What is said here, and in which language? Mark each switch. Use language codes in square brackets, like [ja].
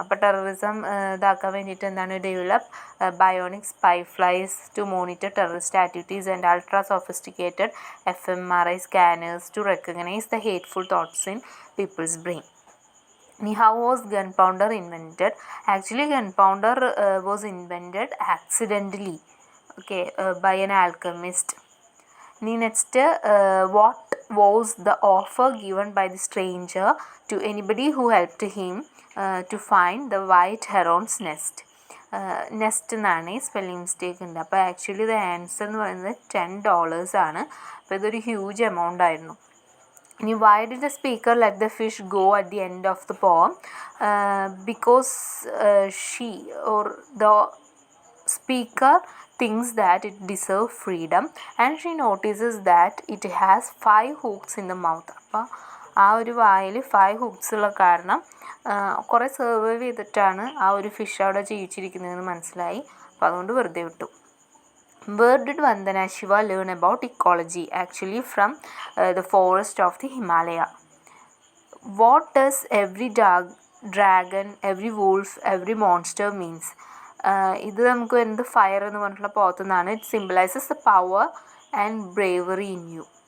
[ml] അപ്പോൾ ടെററിസം ഇതാക്കാൻ വേണ്ടിയിട്ട് എന്താണ്, [en] Develop bionic spy flies to monitor terrorist activities and ultra sophisticated fMRI scanners to recognise the hateful thoughts in people's brain. ഇനി how was gunpowder invented? Actually gunpowder was invented accidentally, okay, by an alchemist. ഇനി next what was the offer given by the stranger to anybody who helped him to find the white heron's nest? [ml] Nest എന്നാണ്, ഈ spelling mistake ഉണ്ട്. അപ്പോൾ actually ഇത് answer എന്ന് പറയുന്നത് $10 ആണ്. അപ്പോൾ ഇതൊരു ഹ്യൂജ് എമൗണ്ട് ആയിരുന്നു. [en] ഇനി why did the speaker let the fish go at the end of the poem? Because she or the speaker thinks that it deserves freedom and she notices that it has 5 hooks in the mouth. [ml] അപ്പോൾ ആ ഒരു വായിൽ 5 hooks ഉള്ള കാരണം കുറേ survive ചെയ്തിട്ടാണ് ആ ഒരു ഫിഷ് അവിടെ ജീവിച്ചിരിക്കുന്നതെന്ന് മനസ്സിലായി. അപ്പോൾ അതുകൊണ്ട് വെറുതെ വിട്ടു. [en] Where did Vandana Shiva learn about ecology? Actually from the forest of the Himalaya. What does every dragon, every wolf, every monster means? [ml] ഇത് നമുക്ക് വരുന്നത് ഫയർ എന്ന് പറഞ്ഞിട്ടുള്ള പോത്ത് എന്നാണ്. [en] It symbolises the power and bravery in you.